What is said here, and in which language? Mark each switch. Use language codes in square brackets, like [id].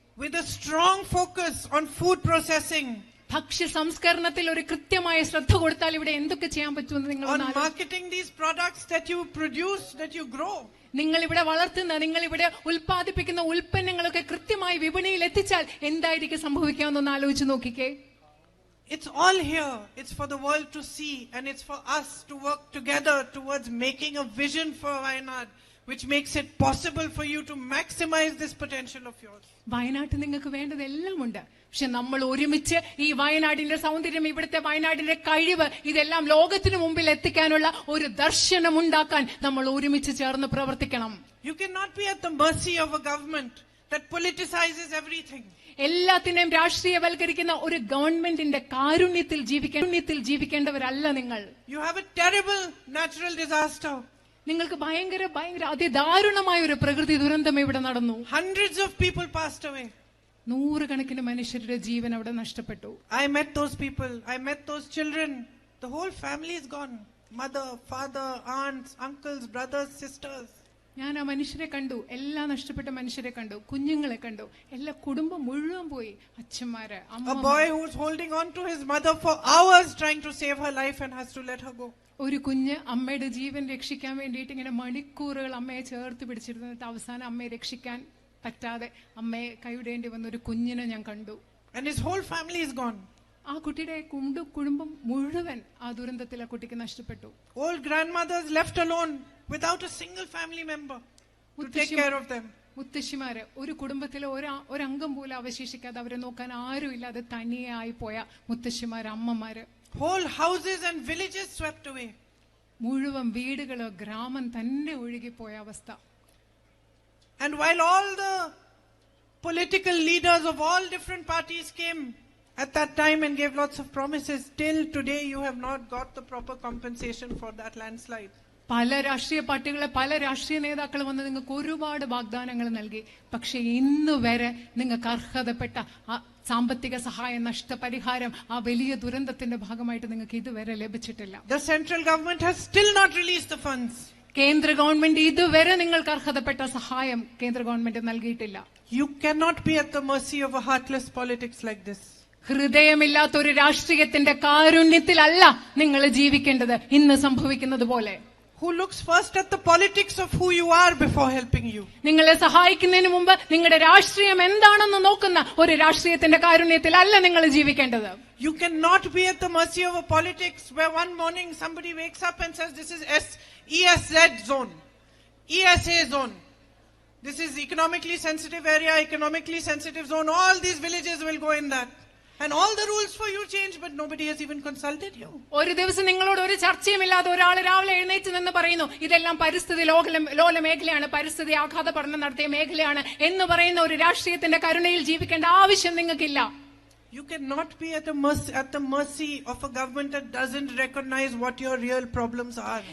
[en] With a strong focus on food processing, [ml] ഭക്ഷ്യ സംസ്കരണത്തിൽ ഒരു കൃത്യമായ ശ്രദ്ധ കൊടുത്താൽ ഇവിടെ എന്തൊക്കെ ചെയ്യാൻ പറ്റുമെന്ന് നിങ്ങൾ [en] on marketing these products that you produce, that you grow. [ml] നിങ്ങൾ ഇവിടെ വളർത്തുന്ന, നിങ്ങൾ ഇവിടെ ഉൽപ്പാദിപ്പിക്കുന്ന ഉൽപ്പന്നങ്ങളൊക്കെ കൃത്യമായി വിപണിയിൽ എത്തിച്ചാൽ എന്തായിരിക്കും സംഭവിക്കാമെന്നൊന്ന് ആലോചിച്ച് നോക്കിക്കേ. [en] It's all here. It's for the world to see, and it's for us to work together towards making a vision for Wayanad, which makes it possible for you to maximize this potential of yours. [ml] വയനാട്ടിൽ നിങ്ങൾക്ക് വേണ്ടതെല്ലാം ഉണ്ട്. പക്ഷെ നമ്മൾ ഒരുമിച്ച് ഈ വയനാടിന്റെ സൗന്ദര്യം, ഇവിടുത്തെ വയനാടിന്റെ കഴിവ്, ഇതെല്ലാം ലോകത്തിന് മുമ്പിൽ എത്തിക്കാനുള്ള ഒരു ദർശനം ഉണ്ടാക്കാൻ നമ്മൾ ഒരുമിച്ച് ചേർന്ന് പ്രവർത്തിക്കണം. [en] You cannot be at the mercy of a government that politicizes everything. [ml] എല്ലാത്തിനെയും രാഷ്ട്രീയവൽക്കരിക്കുന്ന ഒരു ഗവൺമെന്റിന്റെ കാരുണ്യത്തിൽ ജീവിക്കേണ്ടവരല്ല നിങ്ങൾ. [en] You have a terrible natural disaster. [ml] നിങ്ങൾക്ക് ഭയങ്കര അതിദാരുണമായ ഒരു പ്രകൃതി ദുരന്തം ഇവിടെ നടന്നു. [en] Hundreds of people passed away. [ml] നൂറുകണക്കിന് മനുഷ്യരുടെ ജീവൻ അവിടെ നഷ്ടപ്പെട്ടു. [en] I met those people. I met those children. The whole family is gone. Mother, father, aunts, uncles, brothers, sisters. [ml] ഞാൻ ആ മനുഷ്യരെ കണ്ടു, എല്ലാ നഷ്ടപ്പെട്ട മനുഷ്യരെ കണ്ടു, കുഞ്ഞുങ്ങളെ കണ്ടു, എല്ലാ കുടുംബം മുഴുവൻ പോയി. അച്ഛന്മാര്, [en] a boy who is holding on to his mother for hours trying to save her life and has to let her go. [ml] ഒരു കുഞ്ഞ് അമ്മയുടെ ജീവൻ രക്ഷിക്കാൻ വേണ്ടിയിട്ട് ഇങ്ങനെ മണിക്കൂറുകൾ അമ്മയെ ചേർത്ത് പിടിച്ചിരുന്നിട്ട് അവസാനം അമ്മയെ രക്ഷിക്കാൻ പറ്റാതെ അമ്മയെ കൈവിടേണ്ടി വന്ന ഒരു കുഞ്ഞിനെ ഞാൻ കണ്ടു. [en] And his whole family is gone. [ml] ആ കുട്ടിയുടെ കുടുംബം മുഴുവൻ ആ ദുരന്തത്തിൽ ആ കുട്ടിക്ക് നഷ്ടപ്പെട്ടു. [en] Old grandmothers left alone without a single family member to take care of them. [ml] മുത്തശ്ശിമാര് ഒരു കുടുംബത്തിലെ ഒരംഗം പോലും അവശേഷിക്കാതെ അവരെ നോക്കാൻ ആരും ഇല്ലാതെ തനിയായി പോയ മുത്തശ്ശിമാര്, അമ്മമാര്. [en] Whole houses and villages swept away. [ml] മുഴുവൻ വീടുകള്, ഗ്രാമം തന്നെ ഒഴുകിപ്പോയ അവസ്ഥ. [en] And while all the political leaders of all different parties came at that time and gave lots of promises, till today you have not got the proper compensation for that landslide. [ml] പല രാഷ്ട്രീയ പാർട്ടികളെ, പല രാഷ്ട്രീയ നേതാക്കൾ വന്ന് നിങ്ങൾക്ക് ഒരുപാട് വാഗ്ദാനങ്ങൾ നൽകി. പക്ഷെ ഇന്ന് വരെ നിങ്ങൾക്ക് അർഹതപ്പെട്ട സാമ്പത്തിക സഹായം, നഷ്ടപരിഹാരം, ആ വലിയ ദുരന്തത്തിന്റെ ഭാഗമായിട്ട് നിങ്ങൾക്ക് ഇതുവരെ ലഭിച്ചിട്ടില്ല. [en] The central government has still not released the funds. [ml] കേന്ദ്ര ഗവൺമെന്റ് ഇതുവരെ നിങ്ങൾക്ക് അർഹതപ്പെട്ട സഹായം കേന്ദ്ര ഗവൺമെന്റ് നൽകിയിട്ടില്ല. [en] You cannot be at the mercy of a heartless politics like this. [ml] ഹൃദയമില്ലാത്ത ഒരു രാഷ്ട്രീയത്തിന്റെ കാരുണ്യത്തിലല്ല നിങ്ങൾ ജീവിക്കേണ്ടത്, ഇന്ന് സംഭവിക്കുന്നത് പോലെ. [en] Who looks first at the politics of who you are before helping you. [ml] നിങ്ങളെ സഹായിക്കുന്നതിന് മുമ്പ് നിങ്ങളുടെ രാഷ്ട്രീയം എന്താണെന്ന് നോക്കുന്ന ഒരു രാഷ്ട്രീയത്തിന്റെ കാരുണ്യത്തിലല്ല നിങ്ങൾ ജീവിക്കേണ്ടത്. [en] You cannot be at the mercy of a politics where one morning somebody wakes up and says this is ESZ zone, ESA zone. This is economically sensitive area, economically sensitive zone. All these villages will go in that. And all the rules for you change, but nobody has even consulted you. [ml] ഒരു ദിവസം നിങ്ങളോട് ഒരു ചർച്ചയുമില്ലാതെ ഒരാൾ രാവിലെ എഴുന്നേറ്റ് നിന്ന് പറയുന്നു ഇതെല്ലാം പരിസ്ഥിതി ലോല മേഖലയാണ്, പരിസ്ഥിതി ആഘാത പഠനം നടത്തിയ മേഖലയാണ് എന്ന് പറയുന്ന ഒരു രാഷ്ട്രീയത്തിന്റെ കരുണയിൽ ജീവിക്കേണ്ട ആവശ്യം നിങ്ങൾക്കില്ല. [en] You cannot be at the mercy of a government that doesn't recognize what your real problems are.